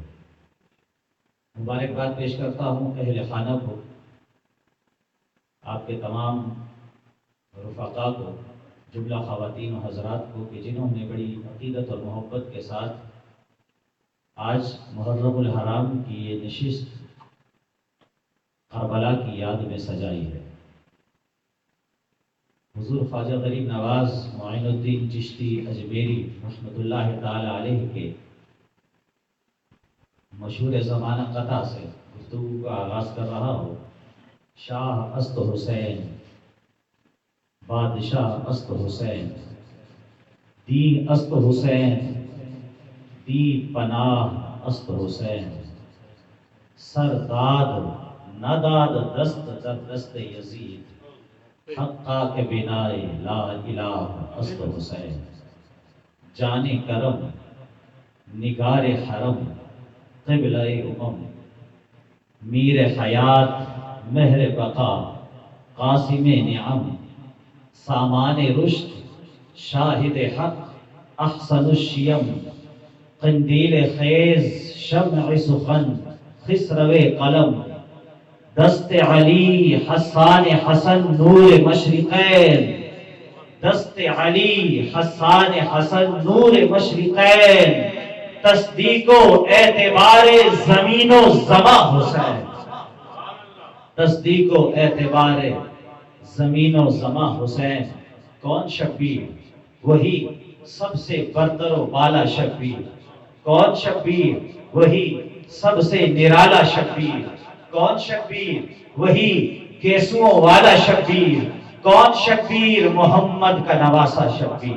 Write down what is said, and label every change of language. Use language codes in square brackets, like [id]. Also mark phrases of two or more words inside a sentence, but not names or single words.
[ur] مبارکباد پیش کرتا ہوں اہل خانہ کو، آپ کے تمام رفقا کو، جملہ خواتین و حضرات کو کہ جنہوں نے بڑی عقیدت اور محبت کے ساتھ آج محرم الحرام کی یہ نشست کربلا کی یاد میں سجائی ہے۔ حضور خواجہ غریب نواز معین الدین چشتی اجمیری رحمۃ اللہ تعالی علیہ کے مشہور زمانہ قطع سے گفتگو کا آغاز کر رہا ہوں۔ [fa] شاہ است حسین، بادشاہ است حسین، دین است حسین، دی پناہ است حسین، سرداد نداد دست در دست یزید، حقا کے بنائے لا الہ است حسین، [ur] جان کرم نگار حرم قبلہ امم، میر حیات مہر بقا قاسم نعم، سامان رشد شاہد حق احسن الشیم، قندیل خیز شمع سخن خسرو قلم، دست علی حسان حسن نور مشرقین، دست علی حسان حسن نور مشرقین، تصدیق و اعتبار زمین و زماں حسین، تصدیق و اعتبار زمین و زماں حسین۔ کون شبیر؟ وہی سب سے برتر و بالا شبیر۔ کون شبیر؟ وہی سب سے نرالا شبیر۔ کون شبیر؟ وہی گیسوؤں والا شبیر۔ کون شبیر؟ محمد کا نواسا شبیر۔